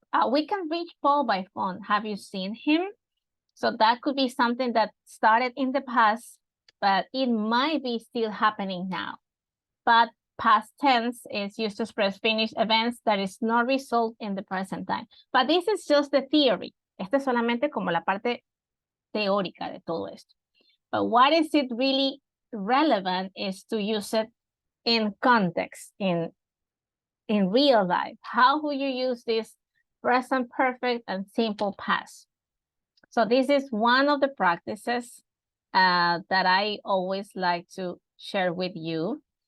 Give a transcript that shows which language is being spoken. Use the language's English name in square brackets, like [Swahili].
[English] We can reach Paul by phone. Have you seen him? So that could be something that started in the past, but it might be still happening now. But past tense is used to express finished events that is not result in the present time. But this is just the theory. [Spanish] Este es solamente como la parte teórica de todo esto. [English] But what is it really relevant is to use it in context, in real life. How will you use this present perfect and simple past? So this is one of the practices that I always like to share with you.